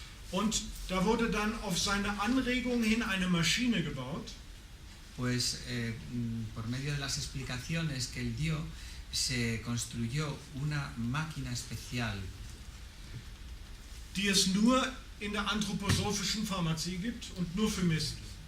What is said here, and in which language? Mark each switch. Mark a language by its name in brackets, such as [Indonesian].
[German] Und da wurde dann auf seine Anregung hin eine Maschine gebaut, [Spanish] Pues por medio de las explicaciones que él dio, se construyó una máquina especial [German] die es nur in der anthroposophischen Pharmazie gibt und nur für Mistel.